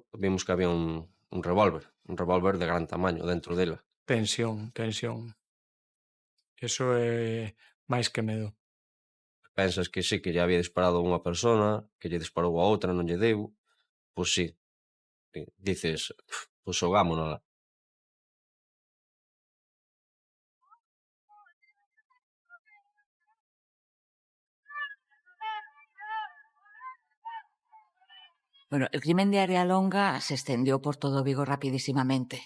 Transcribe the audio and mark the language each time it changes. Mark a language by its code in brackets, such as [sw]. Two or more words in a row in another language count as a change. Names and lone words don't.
[gl] Vimos que había un revólver de gran tamaño dentro dela. Tensión. Eso é máis que medo. Pensas que sí, que lle había disparado a unha persona, que lle disparou a outra, non lle deu. Pois sí. Dices, pois xogámonos. [es] Bueno, el crimen de Arealonga se extendió por todo Vigo rapidísimamente.